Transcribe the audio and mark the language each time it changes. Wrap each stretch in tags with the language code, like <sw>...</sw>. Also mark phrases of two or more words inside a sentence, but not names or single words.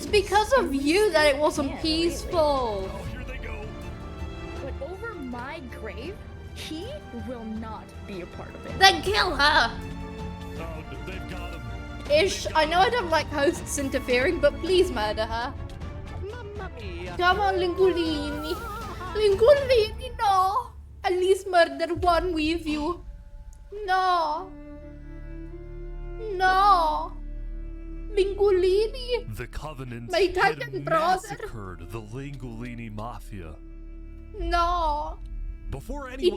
<en>because of you that it wasn't Yeah, peaceful. Oh, here they go. But over my grave, he will not be a part of it. Then kill her. Oh, they've got him. Ish, I know I don't like hosts interfering, but please murder her.</en> <it>Mamma mia.</it> <en>Come on, Lingulini. Lingulini, no. At least murder one with you. No. No! Lingulini! The Covenant My Italian had brother. massacred the Lingulini Mafia. No! Before anyone</en>